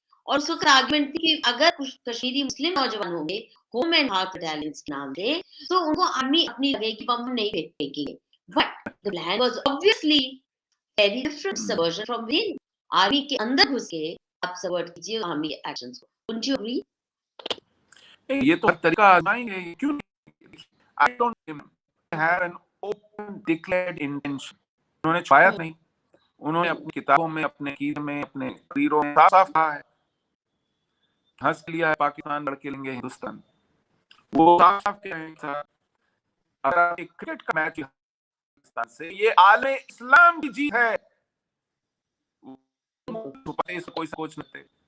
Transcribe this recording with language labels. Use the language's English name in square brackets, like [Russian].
[Hindi] और उस वक्त आर्गुमेंट थी कि अगर कुछ कश्मीरी मुस्लिम नौजवान होंगे होम एंड हार्ट बटालियंस के नाम से, तो उनको आर्मी अपनी लगेगी, बम नहीं फेंकेंगे। [English] But the plan was obviously very different subversion from within. [Hindi] Army के अंदर घुस के आप सबवर्ट कीजिए आर्मी एक्शंस को। [English] Wouldn't you agree? [Hindi] ये तो हर तरीका आजमाएंगे, क्यों नहीं? [English] I don't have an open declared intention. [Hindi] उन्होंने छुपाया नहीं, उन्होंने अपनी किताबों में, अपने कीद में, अपने तकरीरों में साफ साफ कहा है, हंस लिया है पाकिस्तान लड़के लेंगे हिंदुस्तान, वो साफ साफ कह रहे हैं अगर एक क्रिकेट का मैच पाकिस्तान से, ये आले इस्लाम की जीत है, छुपाते कोई सोच नहीं।